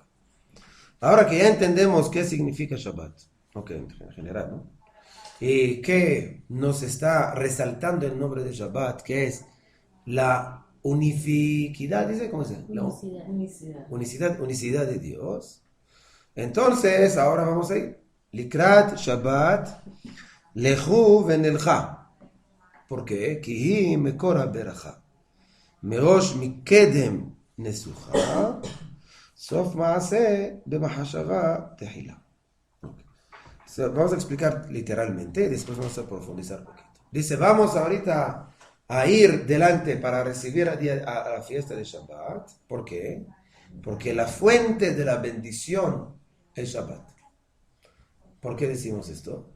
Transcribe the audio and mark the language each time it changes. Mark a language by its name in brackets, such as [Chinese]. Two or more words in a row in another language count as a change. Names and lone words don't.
[Spanish] Ahora que ya entendemos qué significa Shabbat, ok, en general, ¿no? Y que nos está resaltando el nombre de Shabbat, que es la unificidad, dice, ¿cómo se llama? La unicidad de Dios. Entonces, ahora vamos a ir. [Hebrew] לקראת שבת לכו ונלכה. [Spanish] ¿Por qué? [Hebrew] כי היא מקור הברכה. מראש מקדם נסוכה. סוף מעשה במחשבה תחילה. [Spanish] Vamos a explicar literalmente y después vamos a profundizar un poquito. Dice, vamos ahorita a ir delante para recibir a la fiesta de Shabbat. ¿Por qué? Porque la fuente de la bendición es Shabbat. ¿Por qué decimos esto?